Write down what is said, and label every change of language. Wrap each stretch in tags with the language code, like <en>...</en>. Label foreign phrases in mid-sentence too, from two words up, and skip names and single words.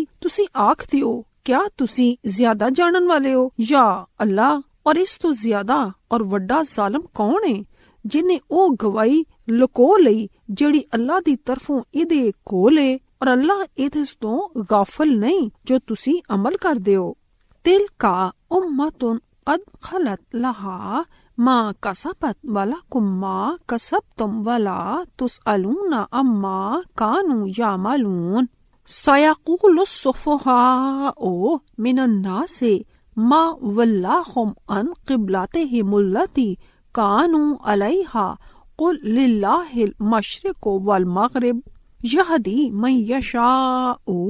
<pa>ਤੁਸੀਂ ਆਖਦੇ ਹੋ ਕਿਆ ਤੁਸੀਂ ਜ਼ਿਆਦਾ ਜਾਣਨ ਵਾਲੇ ਹੋ ਜਾਂ ਅੱਲਾ? ਔਰ ਇਸ ਤੋਂ ਜ਼ਿਆਦਾ ਔਰ ਵੱਡਾ ਜ਼ਾਲਮ ਕੌਣ ਹੈ ਜਿਨੇ ਉਹ ਗਵਾਹੀ ਲੁਕੋ ਲਈ ਜਿਹੜੀ ਅੱਲਾ ਦੀ ਤਰਫੋਂ ਇਹਦੇ ਕੋਲ ਏ ਔਰ ਅੱਲਾ ਇਹਦੇ ਤੋਂ ਗਾਫਲ ਨਹੀਂ ਜੋ ਤੁਸੀਂ ਅਮਲ ਕਰਦੇ ਹੋ।</pa> <ar>تلك أمة قد خلت لها ما كسبت ولكم ما كسبتم ولا تسألون عما كانوا يعملون سيقول السفهاء من الناس ما ولاهم عن قبلتهم التي كانوا عليها قل لله المشرق والمغرب يهدي من يشاء</ar>